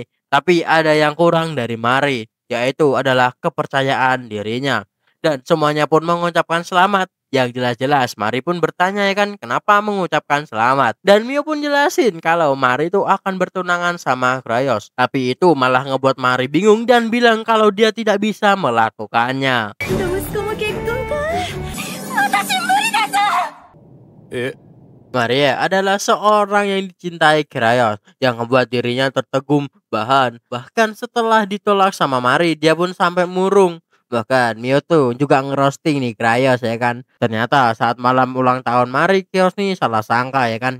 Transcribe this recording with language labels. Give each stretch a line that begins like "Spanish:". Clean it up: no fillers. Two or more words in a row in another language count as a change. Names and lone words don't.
Indonesian: Tapi ada yang kurang dari Mari, yaitu adalah kepercayaan dirinya. Dan semuanya pun mengucapkan selamat. Yang jelas-jelas Mari pun bertanya ya kan kenapa mengucapkan selamat. Dan Mio pun jelasin kalau Mari itu akan bertunangan sama Krios. Tapi itu malah ngebuat Mari bingung dan bilang kalau dia tidak bisa melakukannya.
Japanese: 息子も結婚か私無理だぞ
Indonesian: Maria adalah seorang yang dicintai Krios yang membuat dirinya tertegum bahkan setelah ditolak sama Mari dia pun sampai murung. Bahkan Mio tuh juga ngerosting nih Krios ya kan. Ternyata saat malam ulang tahun Mari, Krios nih salah sangka ya kan.